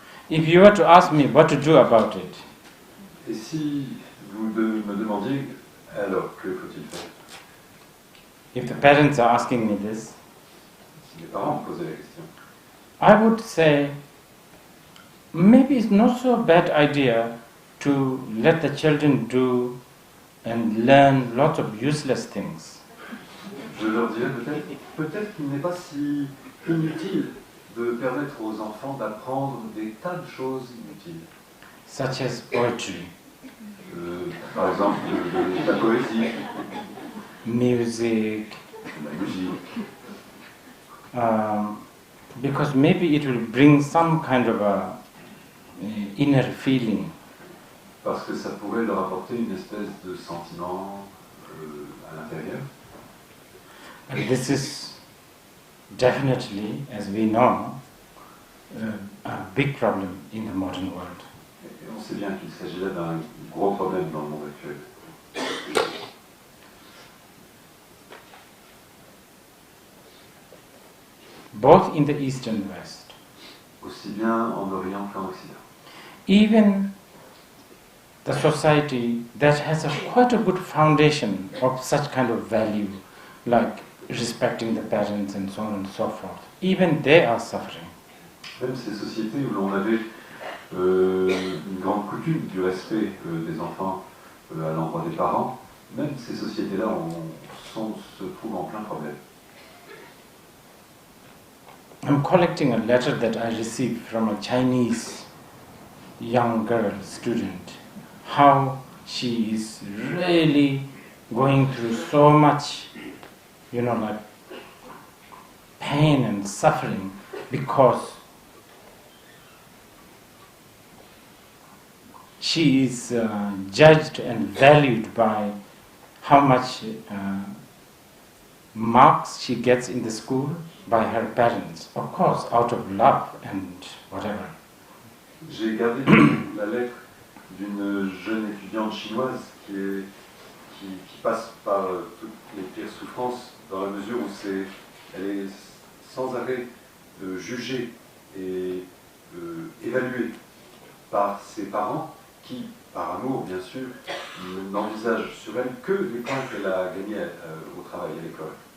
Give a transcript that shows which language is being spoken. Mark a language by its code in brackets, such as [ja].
[en] If you were to ask me what to do about it, [fr] Et si vous me demandiez, alors que faut-il faire? [en] if the parents are asking me this, [fr] Si les parents me posaient la question, [en] I would say maybe it's not so bad idea to let the children do and learn lots of useless things. [fr] je leur dirais peut-être qu'il n'est pas si inutile de permettre aux enfants d'apprendre des tas de choses inutiles. [en] Such as poetry, [fr] Par exemple, de la poésie, [en] music, [fr] de la musique, [en] because maybe it will bring some kind of a inner feeling. [fr] parce que ça pourrait leur apporter une espèce de sentiment à l'intérieur. [en] And this is definitely, as we know, a big problem in the modern world. [fr] Et on sait bien qu'il s'agit là d'un gros problème dans le monde actuel. [en] Both in the East and West. [fr] Aussi bien en Orient qu'en Occident. [en] Even the society that has quite a good foundation of such kind of value, like respecting the parents and so on and so forth, even they are suffering. [fr] Même ces sociétés où l'on avait une grande coutume du respect des enfants à l'endroit des parents, même ces sociétés-là se trouvent en plein problème. [en] I'm collecting a letter that I received from a Chinese young girl student, how she is really going through so much, like pain and suffering because she is judged and valued by how much marks she gets in the school by her parents, of course, out of love and whatever. [fr] J'ai gardé la lettre d'une jeune étudiante chinoise qui passe par toutes les pires souffrances dans la mesure où elle est sans arrêt jugée et évaluée par ses parents qui, par amour bien sûr, n'envisagent sur elle que les points qu'elle a gagnés au travail, à l'école.